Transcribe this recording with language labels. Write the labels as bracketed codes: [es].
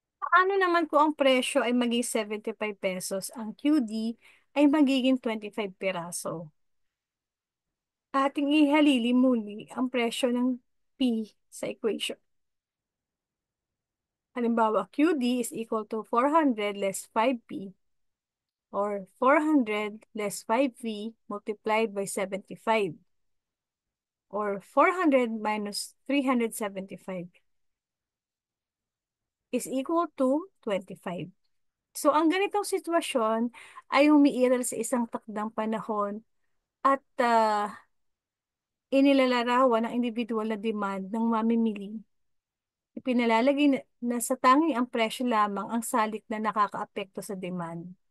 [tl] Paano naman kung ang presyo ay maging 75 pesos, ang QD ay magiging 25 piraso? Ating ihalili muli ang presyo ng P sa equation. [en] Halimbawa, QD is equal to 400 less 5P or 400 less 5V multiplied by 75 or 400 minus 375 is equal to 25. [tl] So, ang ganitong sitwasyon ay umiiral sa isang takdang panahon at inilalarawan ang individual na demand ng mamimili. Ipinalalagay na sa tanging ang presyo lamang ang salik na nakakaapekto sa demand.